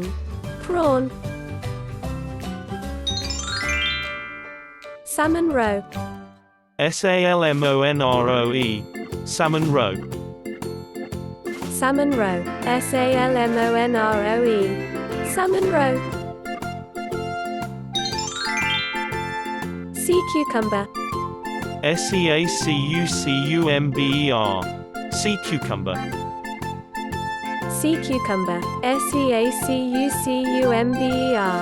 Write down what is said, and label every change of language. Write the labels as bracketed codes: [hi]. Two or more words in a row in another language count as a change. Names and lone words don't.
[en] Prawn. Salmon Roe. Salmonroe. Salmon Roe. Salmon Roe. Salmonroe. Salmon Roe. Sea cucumber. Seacucumber. Sea cucumber. Sea cucumber. Seacucumber.